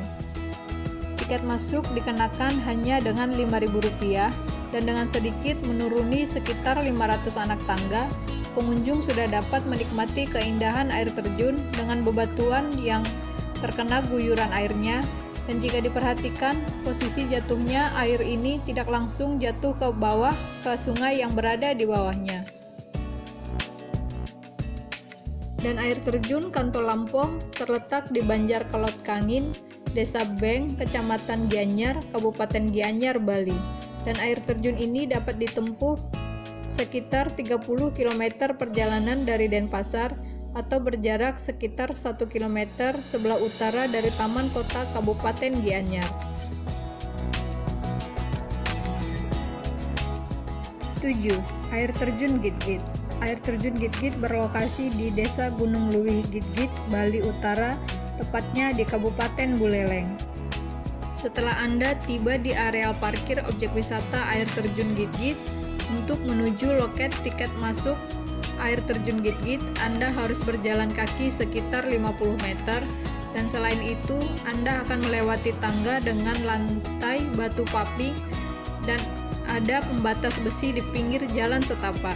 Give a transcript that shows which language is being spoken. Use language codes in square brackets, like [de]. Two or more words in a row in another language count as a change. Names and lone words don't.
[id] Tiket masuk dikenakan hanya dengan Rp5.000 dan dengan sedikit menuruni sekitar 500 anak tangga, pengunjung sudah dapat menikmati keindahan air terjun dengan bebatuan yang terkena guyuran airnya. Dan jika diperhatikan, posisi jatuhnya air ini tidak langsung jatuh ke bawah ke sungai yang berada di bawahnya. Dan air terjun Kantong Lampau terletak di Banjar Kelot Kangin, Desa Beng, Kecamatan Gianyar, Kabupaten Gianyar, Bali. Dan air terjun ini dapat ditempuh sekitar 30 km perjalanan dari Denpasar atau berjarak sekitar 1 km sebelah utara dari Taman Kota Kabupaten Gianyar. 7. Air terjun Git-Git. Air terjun Git-Git berlokasi di Desa Gunung Luwih Git-Git, Bali Utara, tepatnya di Kabupaten Buleleng. Setelah Anda tiba di areal parkir objek wisata air terjun Git-Git, untuk menuju loket tiket masuk air terjun Git-Git, Anda harus berjalan kaki sekitar 50 meter, dan selain itu, Anda akan melewati tangga dengan lantai batu paping dan ada pembatas besi di pinggir jalan setapak.